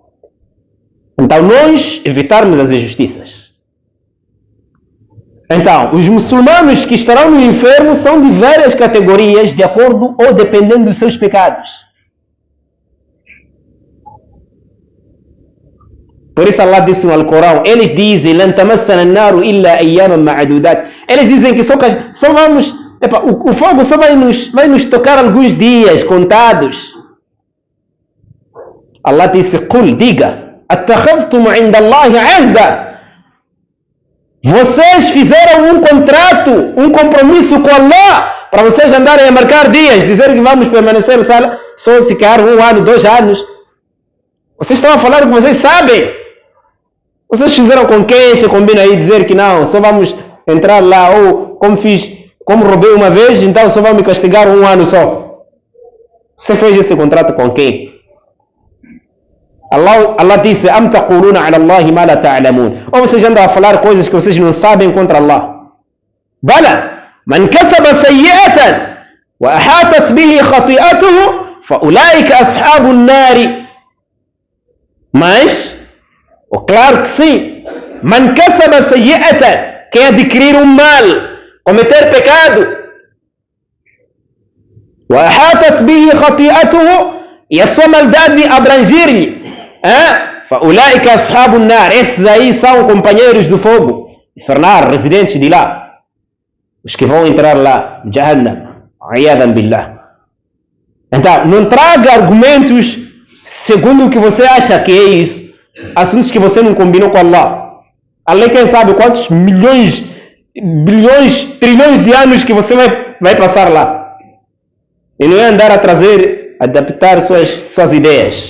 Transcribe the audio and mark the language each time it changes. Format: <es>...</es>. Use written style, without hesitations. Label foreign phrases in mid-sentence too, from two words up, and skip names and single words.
<pt>Então, nós evitarmos as injustiças. Então, os muçulmanos que estarão no inferno são de várias categorias, de acordo ou dependendo dos seus pecados. Por isso Allah disse no Alcorão, eles dizem,</pt> <ar>لَن تَمَسَّنَا النَّارُ إِلَّا أَيَّامًا مَعْدُودَاتٍ.</ar> <pt>Eles dizem que só vamos, o fogo só vai nos tocar alguns dias contados. Allah disse,</pt> <ar>قُلْ, diga, أَتَّخَذْتُمْ عِنْدَ اللَّهِ عَهْدًا.</ar> <pt>Vocês fizeram um contrato, um compromisso com Allah, para vocês andarem a marcar dias, dizer que vamos permanecer só ficar 1 ano, 2 anos. Vocês estão a falar o que vocês sabem. Vocês fizeram com quem se combina aí dizer que não, só vamos entrar lá, ou como roubei uma vez, então só vão me castigar 1 ano só. Você fez esse contrato com quem? Allah disse,</pt> <ar>أَمْ تَقُولُونَ عَلَى اللَّهِ مَا لَا تَعْلَمُونَ.</ar> <pt>Ou vocês andam a falar coisas que vocês não sabem contra Allah.</pt> <ar>بَلَى مَنْ كَسَبَ سَيِّئَةً وَأَحَاطَتْ بِهِ خَطِيئَتُهُ فَأُولَٰئِكَ أَصْحَابُ النَّارِ.</ar> <pt>Mas, claro que sim,</pt> <ar>مَنْ كَسَبَ سَيِّئَةً,</ar> <pt>quem adquirir um mal, cometer pecado,</pt> <ar>وَأَحَاطَتْ بِهِ خَطِيئَتُهُ,</ar> <pt>e a sua maldade abrangir-lhe,</pt> <ar>فَأُولَٰئِكَ أَصْحَابُ النَّارِ,</ar> <pt>esses aí são companheiros do fogo infernal, residentes de lá, os que vão entrar lá,</pt> <ar>جهنم عياذا بالله.</ar> <pt>Então, não traga argumentos segundo o que você acha que é isso, assuntos que você não combinou com Allah. Allah quem sabe quantos milhões, bilhões, trilhões de anos que você vai passar lá. E não é andar a trazer, adaptar suas ideias.</pt>